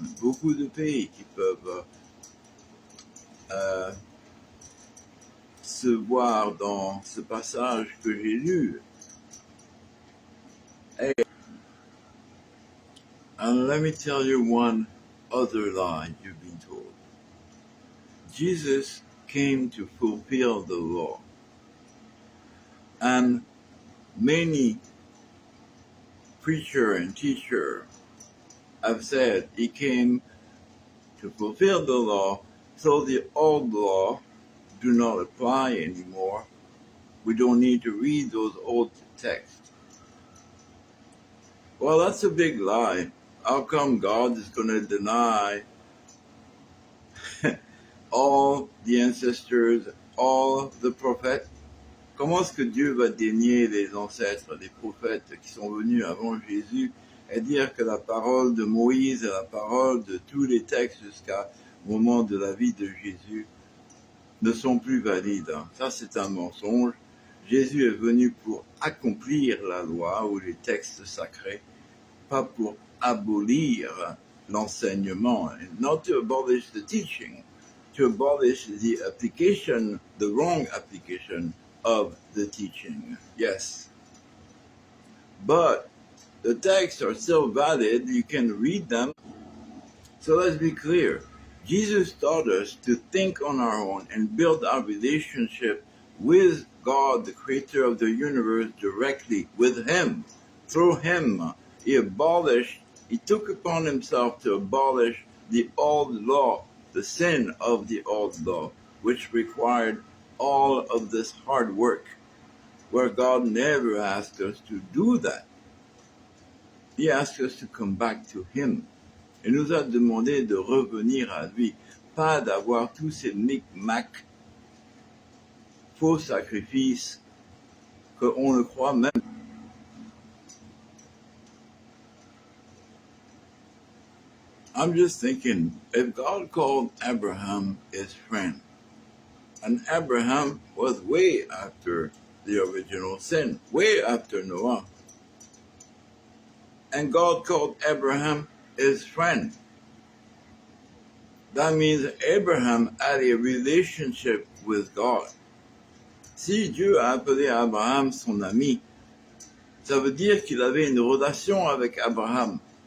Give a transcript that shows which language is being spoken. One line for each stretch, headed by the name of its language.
French: Beaucoup de pays qui peuvent se voir dans ce passage que j'ai lu.
English: Hey, and let me tell you one other lie you've been told. Jesus came to fulfill the law. And many preacher and teacher have said he came to fulfill the law, so the old law do not apply anymore. We don't need to read those old texts. Well, that's a big lie. How come God is going to deny all the ancestors, all the prophets?
French: Comment est-ce que Dieu va dénier les ancêtres, les prophètes qui sont venus avant Jésus et dire que la parole de Moïse et la parole de tous les textes jusqu'au moment de la vie de Jésus ne sont plus valides? Ça, c'est un mensonge. Jésus est venu pour accomplir la loi ou les textes sacrés, pas pour abolir l'enseignement.
English: Not to abolish the teaching, to abolish the application, the wrong application of the teaching. Yes. But the texts are still valid. You can read them. So let's be clear. Jesus taught us to think on our own and build our relationship with God, the creator of the universe, directly with him. Through him, he took upon himself to abolish the old law, the sin of the old law, which required all of this hard work, where God never asked us to do that. He asked us to come back to him.
French: Il nous a demandé de revenir à lui, pas d'avoir tous ces micmacs, faux sacrifices, qu'on ne croit même.
English: I'm just thinking, if God called Abraham his friend, and Abraham was way after the original sin, way after Noah, and God called Abraham his friend, that means Abraham had a relationship with God.
French: Si Dieu a appelé Abraham son ami, ça veut dire qu'il avait une relation avec Abraham.